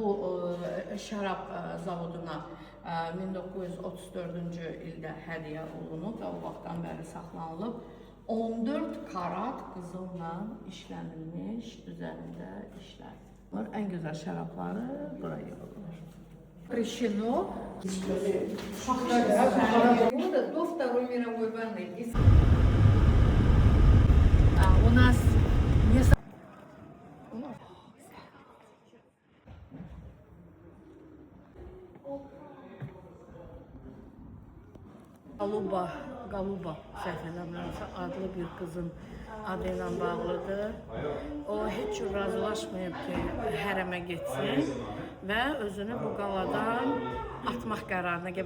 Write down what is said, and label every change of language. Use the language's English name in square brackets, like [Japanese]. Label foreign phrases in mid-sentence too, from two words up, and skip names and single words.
[Azerbaijani] Bu şərab zavoduna 1934-cü ildə hədiyyə olunub və o vaxtdan bəri saxlanılıb. 14 karat qızılla işlənilmiş üzərində işlər. Ən gözəl şərabları bura yığılır. [Russian] Запрещено. До Второй мировой войны. У нас не [Azerbaijani] Galuba səhv eləmirəmsə adlı bir qızın adı ilə bağlıdır. O heç cür razılaşmayıb ki, hərəmə getsin və özünü bu qaladan atmaq qərarına gəlib.